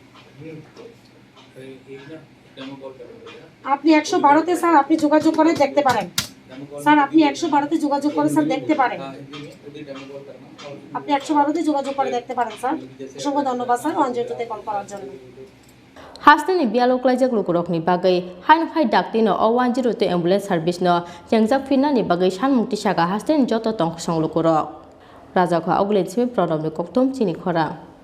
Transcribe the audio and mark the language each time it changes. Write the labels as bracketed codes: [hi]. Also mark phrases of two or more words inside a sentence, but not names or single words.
[bn] আপনি 112-তে স্যার আপনি যোগাযোগ করে দেখতে পারেন স্যার, আপনি 112-তে যোগাযোগ করে স্যার দেখতে পারেন, আপনি 112-তে যোগাযোগ করে দেখতে পারেন স্যার। অসংখ্য ধন্যবাদ স্যার 102-তে কল করার জন্য। [trp] Hasteni bialo klaijak lukurokni bagai hain hai daktino o 102 [en] ambulance service [trp] no jangjak finna ni bagai sanmukti saka hasteni joto tong song lukurok. Raja kha oglen Simi prodom ni koktom CHINI KHORANG.